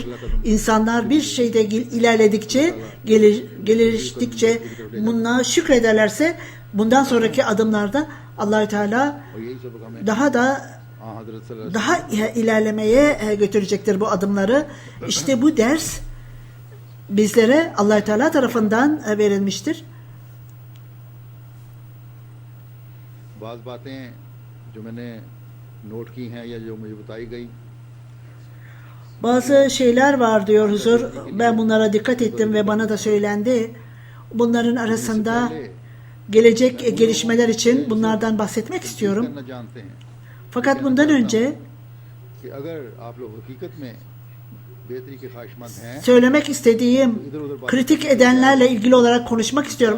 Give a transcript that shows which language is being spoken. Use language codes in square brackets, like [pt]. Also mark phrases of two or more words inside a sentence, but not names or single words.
[tr] İnsanlar bir şeyde ilerledikçe, geliştikçe buna şükrederlerse bundan sonraki adımlarda Allah-u Teala daha ilerlemeye götürecektir bu adımları. İşte bu ders bizlere Allah-u Teala tarafından verilmiştir. [ur] بعض باتیں جو میں نے نوٹ کی ہیں یا جو مجھے بتائی گئی [tr] bazı şeyler var diyor huzur. Ben bunlara dikkat ettim ve bana da söylendi. Bunların arasında gelecek gelişmeler için bunlardan bahsetmek istiyorum. Fakat bundan önce söylemek istediğim, kritik edenlerle ilgili olarak konuşmak istiyorum.